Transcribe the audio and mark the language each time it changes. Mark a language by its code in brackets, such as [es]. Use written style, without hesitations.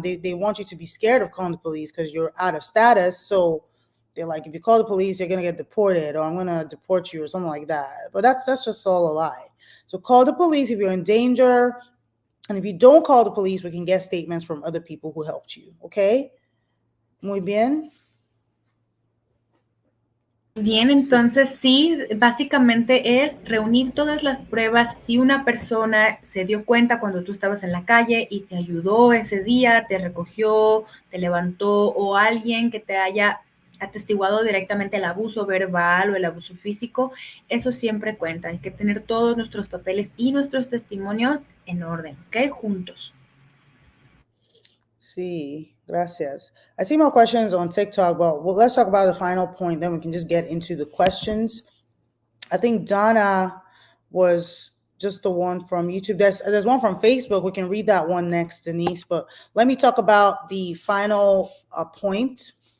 [en] They want you to be scared of calling the police because you're out of status. So they're like, if you call the police, you're going to get deported, or I'm going to deport you, or something like that. But that's just all a lie. So call the police if you're in danger. And if you don't call the police, we can get statements from other people who helped you. [es] Okay? Muy bien. Bien, entonces sí, básicamente es reunir todas las pruebas. Si una persona se dio cuenta cuando tú estabas en la calle y te ayudó ese día, te recogió, te levantó, o alguien que te haya atestiguado directamente el abuso verbal o el abuso físico, eso siempre cuenta. Hay que tener todos nuestros papeles y nuestros testimonios en orden, ¿ok? Juntos. Sí, gracias. [en] I see more questions on TikTok, but let's talk about the final point. Then we can just get into the questions. I think Donna was just the one from YouTube. There's one from Facebook. We can read that one next, Denise. But let me talk about the final point.